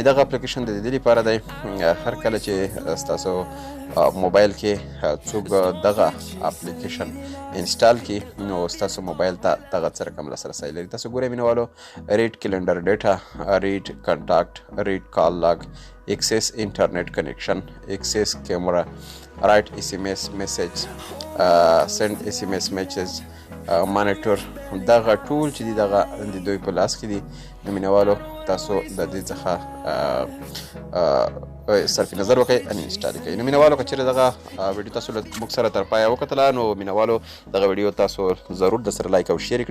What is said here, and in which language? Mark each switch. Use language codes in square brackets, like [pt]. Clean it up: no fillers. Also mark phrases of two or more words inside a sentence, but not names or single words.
[ps] دغه اپلیکیشن د دې لپاره دی هر کله چې ستاسو موبایل کې څوک دغه اپلیکیشن انسټال کړي نو ستاسو موبایل ته دغه څه رقم لاسرسی لري تاسو ګورئ مینوالو [en] read calendar data read contact read call log access internet connection, access camera, write SMS message, send SMS messages, monitor. [ps] دغه ټول چې دي دغه د دوی په لاس کې دي. نو مینوالو تاسو د دې څخه صرف نظر وکړئ ان انسټال کړئ. نو مینوالو که چېرې دغه ویډیو تاسو له موږ سره تر پایه وکتله نو مینوالو دغه ویډیو تاسو ضرور درسره لایک او شیر کړئ.